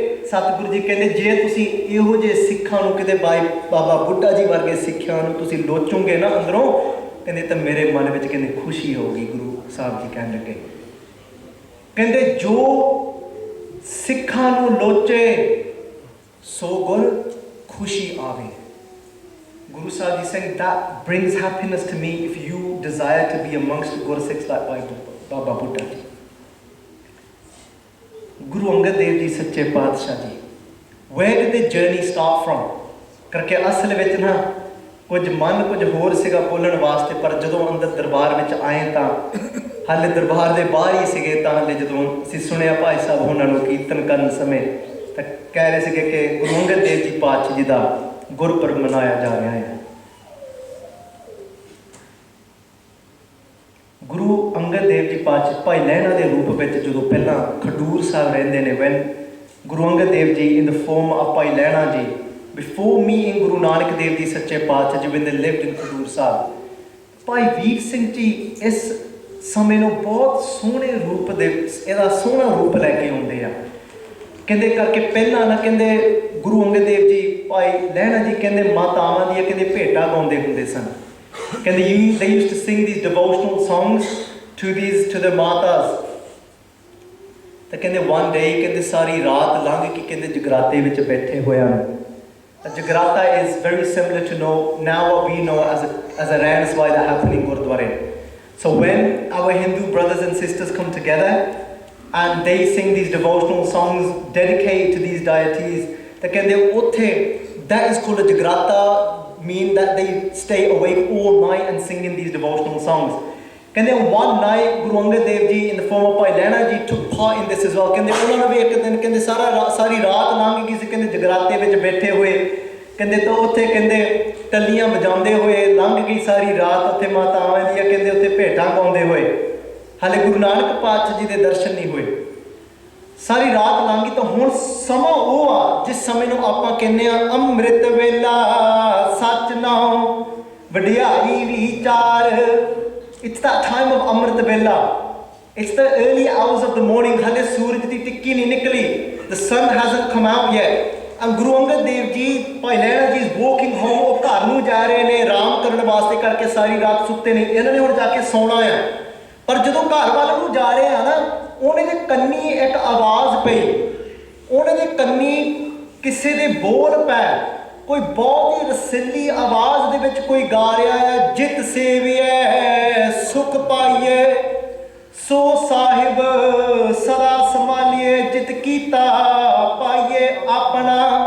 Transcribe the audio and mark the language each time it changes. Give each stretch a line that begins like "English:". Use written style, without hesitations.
Punjabi: ਸਤਿਗੁਰੂ ਜੀ ਕਹਿੰਦੇ ਜੇ ਤੁਸੀਂ ਇਹੋ ਜਿਹੇ ਸਿੱਖਾਂ ਨੂੰ ਕਿਤੇ ਬਾਬਾ ਬੁੱਢਾ ਜੀ ਵਰਗੇ ਸਿੱਖਾਂ ਨੂੰ ਤੁਸੀਂ ਲੋਚੋਗੇ ਨਾ ਅੰਦਰੋਂ, ਕਹਿੰਦੇ ਤਾਂ ਮੇਰੇ ਮਨ ਵਿੱਚ ਕਹਿੰਦੇ ਖੁਸ਼ੀ ਹੋਊਗੀ। ਗੁਰੂ ਸਾਹਿਬ ਜੀ ਕਹਿਣ ਲੱਗੇ, ਕਹਿੰਦੇ ਜੋ ਸਿੱਖਾਂ ਨੂੰ ਲੋਚੇ ਸੋ ਗੁਰ ਖੁਸ਼ੀ ਆਵੇ।
English: Guru Sahib is saying that brings happiness to me if you desire to be amongst Gursikhs like Baba Buddha ji. Guru Angad Dev Ji Sache Padshah Ji, where did the journey start from?
Punjabi: ਕਰਕੇ ਅਸਲ ਵਿੱਚ ਨਾ ਕੁਝ ਮਨ ਕੁਝ ਹੋਰ ਸੀਗਾ ਬੋਲਣ ਵਾਸਤੇ, ਪਰ ਜਦੋਂ ਅੰਦਰ ਦਰਬਾਰ ਵਿੱਚ ਆਏ ਤਾਂ ਹਾਲੇ ਦਰਬਾਰ ਦੇ ਬਾਹਰ ਹੀ ਸੀਗੇ। ਤਾਂ ਹਾਲੇ ਜਦੋਂ ਅਸੀਂ ਸੁਣਿਆ ਭਾਈ ਸਾਹਿਬ ਉਹਨਾਂ ਨੂੰ ਕੀਰਤਨ ਕਰਨ ਸਮੇਂ ਤਾਂ ਕਹਿ ਰਹੇ ਸੀਗੇ ਕਿ ਗੁਰੂ ਅੰਗਦ ਦੇਵ ਜੀ ਪਾਤਸ਼ਾਹ ਜੀ ਦਾ ਗੁਰਪੁਰਬ ਮਨਾਇਆ ਜਾ ਰਿਹਾ ਹੈ। ਗੁਰੂ ਅੰਗਦ ਦੇਵ ਜੀ ਪਾਤਸ਼ਾਹ ਭਾਈ ਲਹਿਣਾ ਦੇ ਰੂਪ ਵਿੱਚ ਜਦੋਂ ਪਹਿਲਾਂ ਖਡੂਰ ਸਾਹਿਬ ਰਹਿੰਦੇ ਨੇ,
English: when Guru Angad Dev Ji in the form of Bhai Lehna Ji, before meeting Guru Nanak Dev Ji Sache Paatshah Ji, when they lived in Khadur Sahib,
Punjabi: Bhai Vir Singh ji ਇਸ ਸਮੇਂ ਨੂੰ ਬਹੁਤ ਸੋਹਣੇ ਰੂਪ ਦੇ ਇਹਦਾ ਸੋਹਣਾ ਰੂਪ ਲੈ ਕੇ ਆਉਂਦੇ ਆ। ਕਹਿੰਦੇ ਕਰਕੇ ਪਹਿਲਾਂ ਨਾ ਕਹਿੰਦੇ ਗੁਰੂ ਅੰਗਦ ਦੇਵ ਜੀ ਭਾਈ ਲਹਿਣਾ ਜੀ ਕਹਿੰਦੇ ਮਾਤਾਵਾਂ ਦੀਆਂ ਕਹਿੰਦੇ ਭੇਟਾਂ ਗਾਉਂਦੇ ਹੁੰਦੇ ਸਨ।
English: ਕਹਿੰਦੇ they used to sing these devotional songs to the matas।
Punjabi: ਤਾਂ ਕਹਿੰਦੇ
English: one day
Punjabi: ਕਹਿੰਦੇ ਸਾਰੀ ਰਾਤ ਲੰਘ ਕੇ ਕਹਿੰਦੇ ਜਗਰਾਤੇ ਵਿੱਚ ਬੈਠੇ ਹੋਇਆ ਨੂੰ।
English: Jagrata is very similar to now what we know as a Ran Svai that happen in Gurdwara. So when our Hindu brothers and sisters come together and they sing these devotional songs dedicated to these deities,
Punjabi: ਤਾਂ ਕਹਿੰਦੇ ਉੱਥੇ
English: that is called a jagrata, mean that they stay awake all night and singing these devotional songs. ਕਹਿੰਦੇ one night Guru Angad Dev Ji in the form of Bhai Lehna Ji took part in this as well।
Punjabi: ਕਹਿੰਦੇ ਉਹਨਾਂ ਨੂੰ ਵੀ ਇੱਕ ਦਿਨ ਕਹਿੰਦੇ ਸਾਰੀ ਰਾਤ ਲੰਘ ਗਈ ਸੀ ਕਹਿੰਦੇ ਜਗਰਾਤੇ ਵਿੱਚ ਬੈਠੇ ਹੋਏ। ਕਹਿੰਦੇ ਤਾਂ ਉੱਥੇ ਕਹਿੰਦੇ ਟੱਲੀਆਂ ਵਜਾਉਂਦੇ ਹੋਏ ਲੰਘ ਗਈ ਸਾਰੀ ਰਾਤ ਉੱਥੇ ਮਾਤਾਵਾਂ ਦੀਆਂ ਕਹਿੰਦੇ ਉੱਥੇ ਭੇਟਾਂ ਗਾਉਂਦੇ ਹੋਏ। ਹਾਲੇ ਗੁਰੂ ਨਾਨਕ ਪਾਤਸ਼ਾਹ ਜੀ ਦੇ ਦਰਸ਼ਨ ਨਹੀਂ ਹੋਏ। ਸਾਰੀ ਰਾਤ ਲੰਘ ਗਈ ਤਾਂ ਹੁਣ ਸਮਾਂ ਉਹ ਆ ਜਿਸ ਸਮੇਂ ਨੂੰ ਆਪਾਂ ਕਹਿੰਦੇ ਆ ਅੰਮ੍ਰਿਤ ਵੇਲਾ ਸੱਚ ਨਾਉ ਵਡਿਆਈ ਵਿਚਾਰ।
English: It's that time of Amrit Bella. It's the early hours of the morning.
Punjabi: Hale Suraj di tikki nahi nikli.
English: The sun hasn't come out yet. And Guru Angad Dev Ji, Bhai Lehna Ji is walking home.
Punjabi: ਉਹ ਘਰ ਨੂੰ ਜਾ ਰਹੇ ਨੇ ਆਰਾਮ ਕਰਨ ਵਾਸਤੇ ਕਰਕੇ ਸਾਰੀ ਰਾਤ ਸੁੱਤੇ ਨਹੀਂ। ਇਹਨਾਂ ਨੇ ਹੁਣ ਜਾ ਕੇ ਸੌਣਾ ਆ। ਪਰ ਜਦੋਂ ਘਰ ਵੱਲ ਨੂੰ ਜਾ ਰਹੇ ਆ ਨਾ, ਉਹਨੇ ਦੇ ਕੰਨੀ ਇੱਕ ਆਵਾਜ਼ ਪਈ। ਉਹਨੇ ਦੇ ਕੰਨੀ ਕਿਸੇ ਦੇ ਬੋਲ ਪੈ, ਕੋਈ ਬਹੁਤ ਹੀ ਰਸੀਲੀ ਆਵਾਜ਼ ਦੇ ਵਿੱਚ ਕੋਈ ਗਾ ਰਿਹਾ ਹੈ, ਜਿਤ ਸੇਵੀਏ ਸੁਖ ਪਾਈਏ ਸੋ ਸਾਹਿਬ ਸਦਾ ਸੰਭਾਲੀਏ, ਜਿਤ ਕੀਤਾ ਪਾਈਏ ਆਪਣਾ।